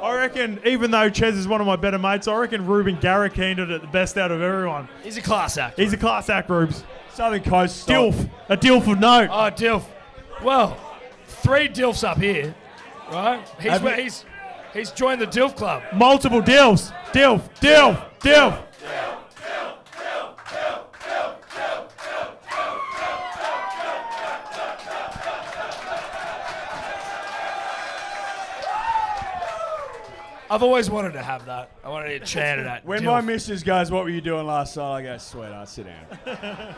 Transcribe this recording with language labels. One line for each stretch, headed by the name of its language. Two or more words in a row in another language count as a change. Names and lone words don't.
English: I reckon, even though Ches is one of my better mates, I reckon Ruben Garrick handled it the best out of everyone. He's a class act. He's a class act, Rubes. Southern Coast. Dilf. A Dilf of note. Oh, Dilf. Well, 3 Dilfs up here, right? He's joined the Dilf club. Multiple Dilfs. Dilf. Dilf. Dilf. I've always wanted to have that. I wanted to chant it at. When Dilf. my missus goes, what were you doing last night? I go, sweetheart, sit down.